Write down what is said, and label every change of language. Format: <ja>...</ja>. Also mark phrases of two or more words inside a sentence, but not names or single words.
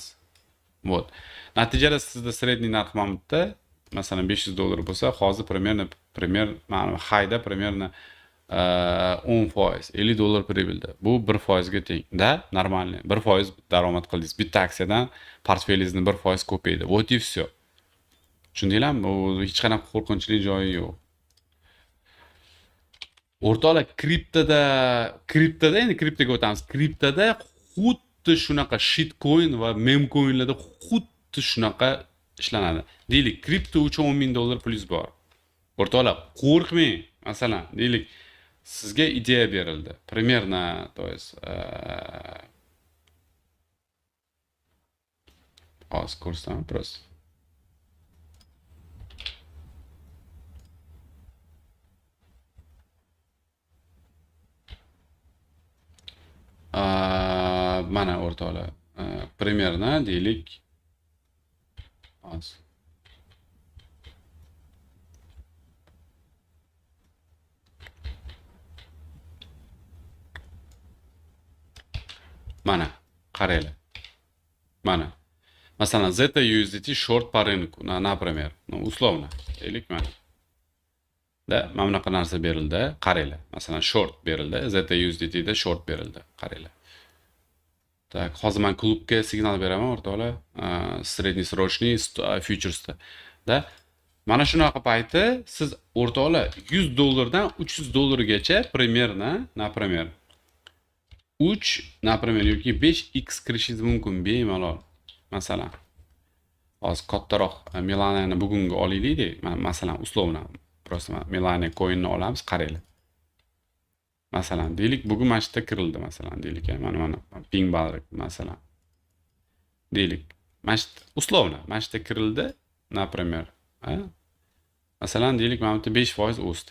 <uz>Вот. Natijada sizda sredniy narx mana bu yerda masalan $500 bo'lsa, hozir mana hayda примерно 10%, $50 прибыльda. Bu 1% ga teng.</uz> <ru>Да, нормальный.</ru> <uz>1% daromad qildingiz. Bitta aksiyadan portfelingizni 1% ko'paydi.</uz> <ru>Вот и всё.</ru> <uz>Tushundinglarmi? Bu hech qanaqa qo'rqinchli joyi yo'q. O'rtoqlar, kriptoda endi kriptoga o'tamiz. Kriptoda xuddi shunaqa shitcoin va memcoinlarda xuddi shunaqa ishlanadi. Deylik, kripto uchun $10,000 pulingiz bor. O'rtoqlar, qo'rqmang. Masalan, deylik, sizga ideya berildi.</uz> <ru>Примерно, то есть ko'rsam просто.</ru> <uz>Mana o'rtoqlar, примерно deylik, mana qaranglar. Mana masalan Zeta USDT short</uz> <ru>по рынку, например, условно</ru> <uz>deylik mana. Da mana bunaqa narsa berildi, qaranglar. Masalan short berildi, Zeta USDT da short berildi, qaranglar. Tak, hozir men klubga signal beraman o'rtoqlar, среднесрочный futuresda. Da mana shunaqa payti siz o'rtoqlar $100 dan $300 gacha</uz> <ru>примерно, например,</ru> <uz>3, например, yoki 5x kirishingiz mumkin bemalol. Masalan, hozir kattaroq Milanani bugungi olaylik, masalan,</uz> <ru>условно, просто</ru> <uz>Milana coinni olamiz, qaranglar. Masalan, deylik, bugun mana shu yerda kirildi, masalan, deylik, mana ping baliq, masalan. Deylik, mana shu условно, mana shu yerda kirildi, например, masalan, deylik, mana bu yerda 5% o'sdi.</uz>